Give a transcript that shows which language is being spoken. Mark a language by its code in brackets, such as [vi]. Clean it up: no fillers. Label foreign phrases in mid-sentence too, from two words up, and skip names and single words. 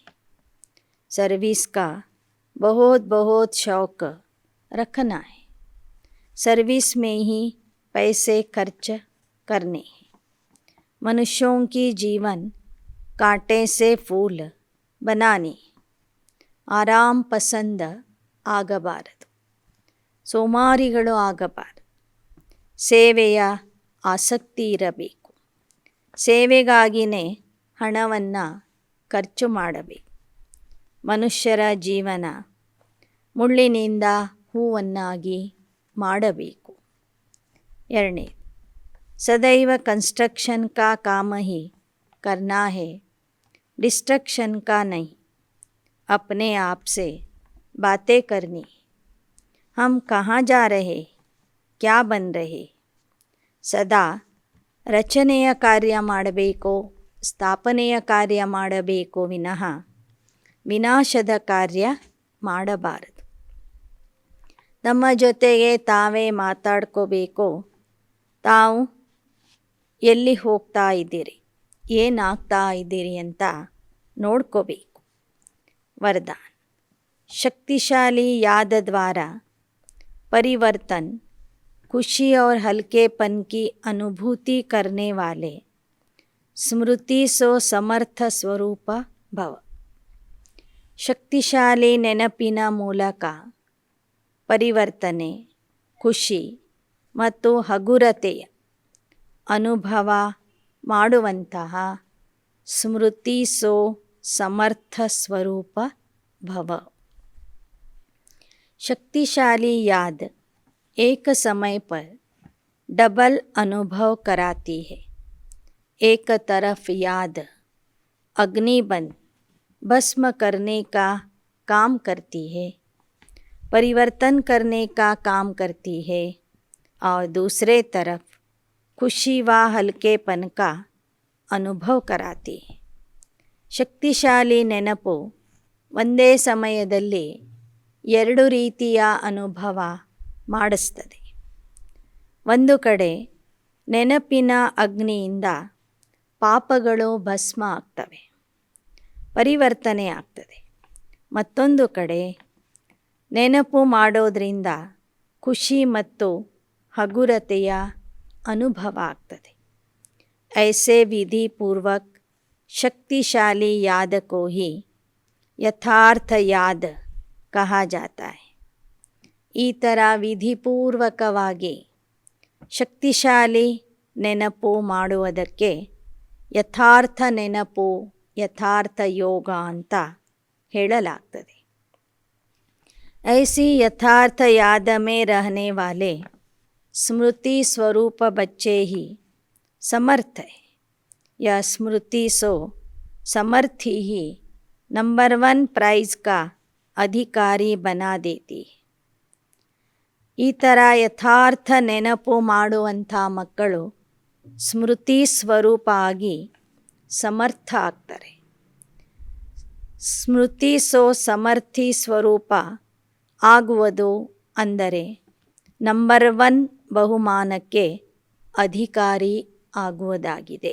[hi] सर्विस का बहुत बहुत शौक रखना है. सर्विस में ही पैसे खर्च करने हैं. मनुष्यों की जीवन कांटे से फूल बनाने. आराम पसंद [kn] ಆಗಬಾರದು, ಸೋಮಾರಿಗಳು ಆಗಬಾರದು. ಸೇವೆಯ ಆಸಕ್ತಿ ಇರಬೇಕು. ಸೇವೆಗಾಗಿಯೇ ಹಣವನ್ನು ಖರ್ಚು ಮಾಡಬೇಕು. ಮನುಷ್ಯರ ಜೀವನ ಮುಳ್ಳಿನಿಂದ ಹೂವನ್ನಾಗಿ ಮಾಡಬೇಕು. [hi] ಎರಡನೇ, सदैव कंस्ट्रक्शन का काम ही करना है, डिस्ट्रक्शन का नहीं. अपने आप से बातें करनी. हम कहाँ जा रहे, क्या बन रहे. [kn] ಸದಾ ರಚನೆಯ ಕಾರ್ಯ ಮಾಡಬೇಕು, ಸ್ಥಾಪನೆಯ ಕಾರ್ಯ ಮಾಡಬೇಕು ವಿನಃ ವಿನಾಶದ ಕಾರ್ಯ ಮಾಡಬಾರದು. ತಮ್ಮ ಜೊತೆಗೆ ತಾವೇ ಮಾತಾಡ್ಕೋಬೇಕು. ತಾವು ಎಲ್ಲಿ ಹೋಗ್ತಾ ಇದ್ದೀರಿ, ಏನಾಗ್ತಾ ಇದ್ದೀರಿ ಅಂತ ನೋಡ್ಕೋಬೇಕು. [hi] वरदान: शक्तिशाली याद द्वारा परिवर्तन, खुशी और हल्केपन की अनुभूति करने वाले स्मृति सो समर्थ स्वरूप भव. [kn] ಶಕ್ತಿಶಾಲಿ ನೆನಪಿನ ಮೂಲಕ ಪರಿವರ್ತನೆ, ಖುಷಿ ಮತ್ತು ಹಗುರತೆಯ ಅನುಭವ ಮಾಡುವಂತಹ ಸ್ಮೃತಿ ಸೋ ಸಮರ್ಥ ಸ್ವರೂಪ भव. [hi] शक्तिशाली याद एक समय पर डबल अनुभव कराती है. एक तरफ याद अग्नि बन भस्म करने का काम करती है, परिवर्तन करने का काम करती है, और दूसरे तरफ खुशी व हल्केपन का अनुभव कराती है. [kn] ಶಕ್ತಿಶಾಲಿ ನೆನಪು ಒಂದೇ ಸಮಯದಲ್ಲಿ ಎರಡು ರೀತಿಯ ಅನುಭವ ಮಾಡಿಸ್ತದೆ. ಒಂದು ಕಡೆ ನೆನಪಿನ ಅಗ್ನಿಯಿಂದ ಪಾಪಗಳು ಭಸ್ಮ ಆಗ್ತವೆ, ಪರಿವರ್ತನೆ ಆಗ್ತದೆ. ಮತ್ತೊಂದು ಕಡೆ ನೆನಪು ಮಾಡೋದ್ರಿಂದ ಖುಷಿ ಮತ್ತು ಹಗುರತೆಯ ಅನುಭವ ಆಗ್ತದೆ. [hi] ऐसे विधि पूर्वक शक्तिशाली याद को ही यथार्थ याद कहा जाता है. [kn] ಈ ಥರ ವಿಧಿಪೂರ್ವಕವಾಗಿ ಶಕ್ತಿಶಾಲಿ ನೆನಪು ಮಾಡುವುದಕ್ಕೆ ಯಥಾರ್ಥ ನೆನಪು, ಯಥಾರ್ಥ ಯೋಗ ಅಂತ ಹೇಳಲಾಗ್ತದೆ. [hi] ऐसी यथार्थ याद में रहने वाले स्मृति स्वरूप बच्चे ही समर्थ है। यह स्मृति सो समर्थी ही नंबर 1 प्राइज़ का अधिकारी बना देती है। [kn] ಈ ಥರ ಯಥಾರ್ಥ ನೆನಪು ಮಾಡುವಂಥ ಮಕ್ಕಳು ಸ್ಮೃತಿ ಸ್ವರೂಪ ಆಗಿ ಸಮರ್ಥ ಆಗ್ತಾರೆ. ಸ್ಮೃತಿ ಸೋ ಸಮರ್ಥಿ ಸ್ವರೂಪ ಆಗುವುದು ಅಂದರೆ ನಂಬರ್ 1 ಬಹುಮಾನಕ್ಕೆ ಅಧಿಕಾರಿ ಆಗುವುದಾಗಿದೆ.